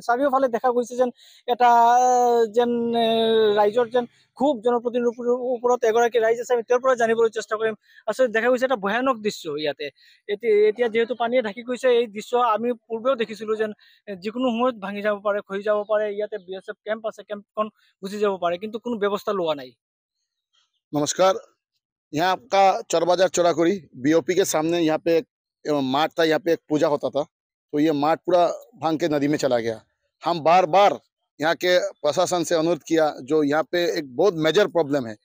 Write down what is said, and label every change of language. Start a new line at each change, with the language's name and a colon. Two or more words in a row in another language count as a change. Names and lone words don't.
Assamese: চাৰিওফালে দেখা গৈছে যেন এটা যেন ৰাইজৰ যেন খুব জনপ্ৰতিনিধিৰ ওপৰত এগৰাকী ৰাইজ আছে। আমি তেওঁৰ পৰা জানিবলৈ চেষ্টা কৰিম। আচলতে দেখা গৈছে এটা ভয়ানক দৃশ্য ইয়াতে। এতিয়া যিহেতু পানীয়ে ঢাকি গৈছে, এই দৃশ্য আমি পূৰ্বেও দেখিছিলো যেন যিকোনো সময়ত ভাঙি যাব পাৰে, খহি যাব পাৰে। ইয়াতে BSF কেম্প আছে, কেম্পখন গুচি যাব পাৰে, কিন্তু কোনো ব্যৱস্থা লোৱা নাই।
Hindi: नमस्कार। यहाँ आपका चौर बाजार चौराकुरी BOP के सामने यहाँ पे एक मार्ट था, यहाँ पे एक पूजा होता था। तो ये मार्ट पूरा भांग के नदी में चला गया। हम बार बार यहाँ के प्रशासन से अनुरोध किया, जो यहाँ पे एक बहुत
English: major problem
Hindi: है।